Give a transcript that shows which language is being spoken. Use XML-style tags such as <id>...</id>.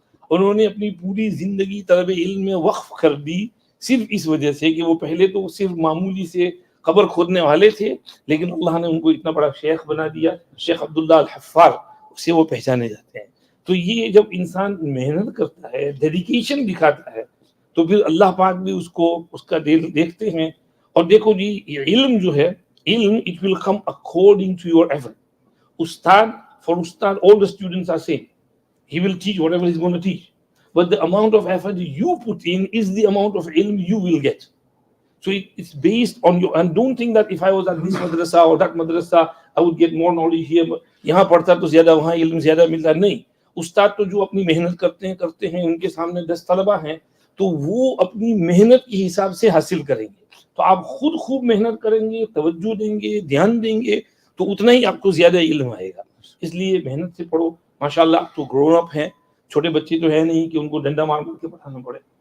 <ur>انہوں نے اپنی پوری زندگی طلب علم میں وقف کر دی، صرف اس وجہ سے کہ وہ پہلے تو صرف معمولی سے قبر کھودنے والے تھے، لیکن اللہ نے ان کو اتنا بڑا شیخ بنا دیا، شیخ عبداللہ الحفار سے وہ پہچانے جاتے ہیں۔ تو یہ جب انسان محنت کرتا ہے، ڈیڈیکیشن دکھاتا ہے، تو پھر اللہ پاک بھی اس کا دل دیکھتے ہیں۔ اور دیکھو جی، یہ علم جو ہے، علم</ur> <en>it will come according to your effort. For Ustad, all the students are same. He will teach whatever he's going to teach. But the amount of effort you put in is the amount of ilm you will get. So it's based on your, and don't think that if I was at this madrasa or that madrasa, I would get more knowledge here.</en> <ur>یہاں پڑھتا تو زیادہ، وہاں علم زیادہ ملتا، نہیں۔ استاد تو جو اپنی محنت کرتے ہیں، ان کے سامنے 10 طلبہ ہیں، تو وہ اپنی محنت کے حساب سے حاصل کریں گے۔ تو آپ خود خوب محنت کریں گے، توجہ دیں گے، دھیان دیں گے، تو اتنا ہی آپ کو زیادہ علم آئے گا۔ اس لیے محنت سے پڑھو۔ ماشاءاللہ آپ تو گرون اپ ہیں، چھوٹے بچے تو ہے نہیں کہ ان کو ڈنڈا مار کے پڑھانا پڑے،</ur>